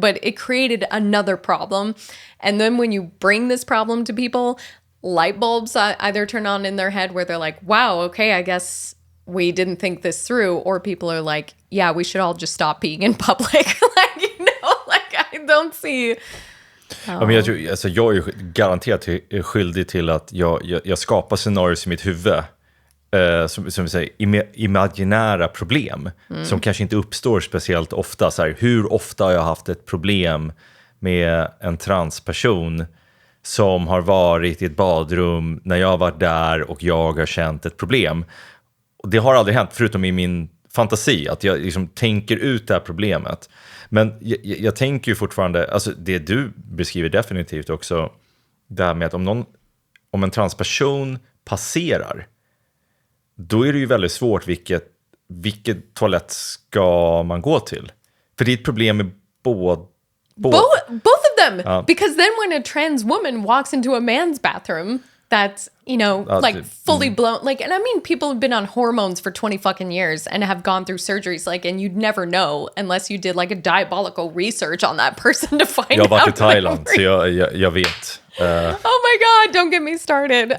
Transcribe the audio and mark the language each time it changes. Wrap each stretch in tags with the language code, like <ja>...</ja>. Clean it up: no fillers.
<en>But it created another problem. And then when you bring this problem to people, light bulbs either turn on in their head where they're like, wow, okay, I guess we didn't think this through, or people are like, yeah, we should all just stop being in public. Like, you know, like I don't see.</en> <sv>Ja, men jag är ju garanterat skyldig till att jag skapar scenarier i mitt huvud som vi säger, imaginära problem som kanske inte uppstår speciellt ofta. Så här, hur ofta har jag haft ett problem med en transperson som har varit i ett badrum när jag har varit där och jag har känt ett problem. Och det har aldrig hänt förutom i min fantasi, att jag liksom tänker ut det här problemet. Men jag tänker ju fortfarande, alltså det du beskriver definitivt också, det här med att om en transperson passerar, då är det ju väldigt svårt vilket toalett ska man gå till. För det är ett problem med</sv> <en>both of them. Because then when a trans woman walks into a man's bathroom, that's, you know, like fully blown, like, and I mean, people have been on hormones for 20 fucking years and have gone through surgeries, like, and you'd never know unless you did like a diabolical research on that person to find out.</en> <sv>Jag har varit i Thailand, så jag vet.</sv> <en>Oh my God, don't get me started.</en>